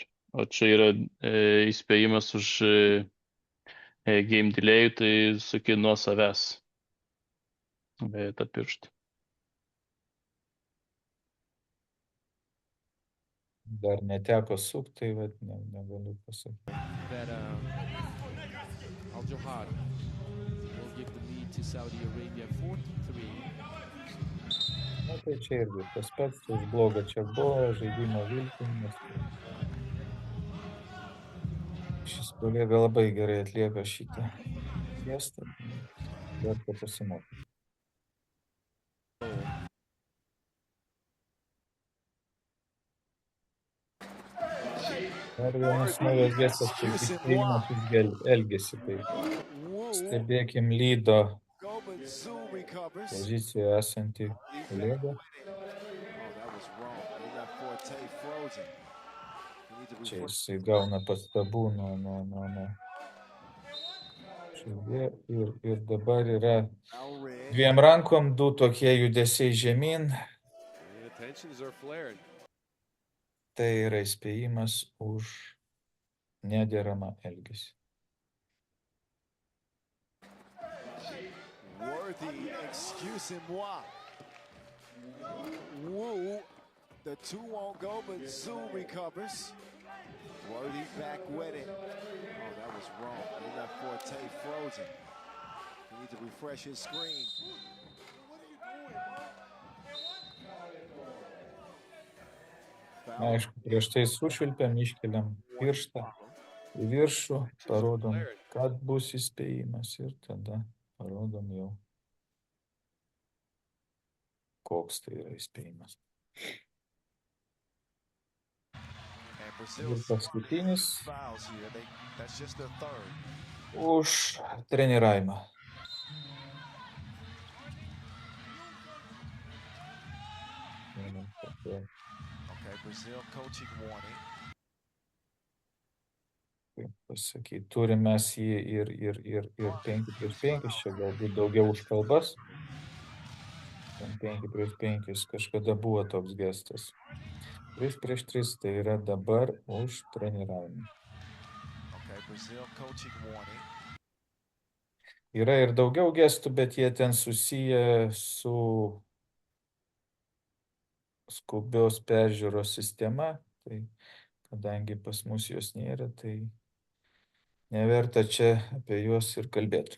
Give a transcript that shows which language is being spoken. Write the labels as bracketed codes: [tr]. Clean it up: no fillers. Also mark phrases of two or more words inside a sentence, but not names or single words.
[lt] O čia yra įspėjimas už [en] game delay, [lt] tai suki nuo savęs. Beje, tą pirštą. dar neteko sukti, tai vat, negaliu pasakyti. [en] That Al Johad will give the lead to Saudi Arabia 4-3. [lt] Na, tai čia irgi tas pats, už blogą checkballą, žaidimo vilkinimas. Šis kolega labai gerai atlieka šitą gestą, verta pasimokyti. Dar vienas naujas gestas, tai įspėjimas už elgesį. Tai stebėkim lydo [en] Goben Zoo recovers. [lt] pozicijoje esantį kolegą. [en] Oh, that was wrong. He got Forte frozen. He needs to [lt] Čia [en] reverse. [lt] jisai gauna pastabų nuo žaidėjo ir dabar yra [en] Now red. [lt] dviem rankom, du tokie judesiai žemyn. [en] The tensions are flaring. [lt] Tai yra įspėjimas už nederamą elgesį. [en] Worthy, excusez-moi. Woo, the 2 won't go, but Zoo recovers. Worthy back with it. Oh, that was wrong. He got Forte frozen. He needs to refresh his screen. Foul. [lt] Aišku, prieš tai sušvilpiam, iškeliam pirštą į viršų, parodom, kad bus įspėjimas ir tada parodom jau, koks tai yra įspėjimas. [en] And [lt] Ir [en] Brazil's [lt] paskutinis [en] fouls here. That's just their third. [lt] už treniravimą. [en] Okay, Brazil coaching warning. [lt] Kaip pasakyti, turim mes jį ir 5/5, čia galbūt daugiau už kalbas. 5/5 kažkada buvo toks gestas. 3/3 tai yra dabar už treniravimą. [en] Okay, Brazil coaching warning. [lt] Yra ir daugiau gestų, bet jie ten susiję su skubios peržiūros sistema. Tai kadangi pas mus jos nėra, tai neverta čia apie juos ir kalbėti.